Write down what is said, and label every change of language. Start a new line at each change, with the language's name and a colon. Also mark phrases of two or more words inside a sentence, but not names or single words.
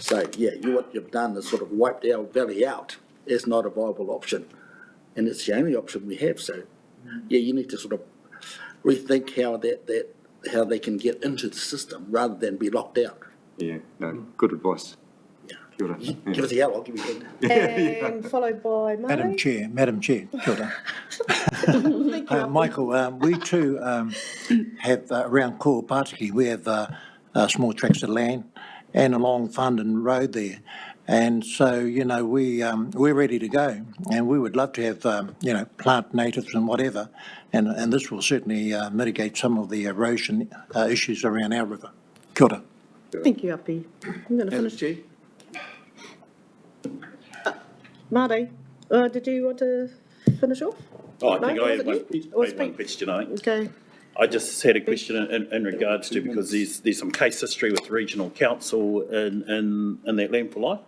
English: So, yeah, what you've done is sort of wiped our valley out. It's not a viable option, and it's the only option we have. So, yeah, you need to sort of rethink how they can get into the system rather than be locked out. Yeah, no, good advice. Yeah.
Māori: Kia ora.
English: Give us a yell, I'll give you a hand. And followed by Madam Chair,
Māori: kia ora.
English: Thank you. Michael, we too have around Kōpatiki, we have small tracts of land and a long Fundin road there. And so, we're ready to go, and we would love to have, plant natives and whatever, and this will certainly mitigate some of the erosion issues around our river.
Māori: Kia ora.
English: Thank you, Api. I'm going to finish. Marty, did you want to finish off? Oh, I No, think I was have it you? Or one speak? question, I think. Okay. I just had a question in regards to, because there's some case history with regional council in that Land for Life.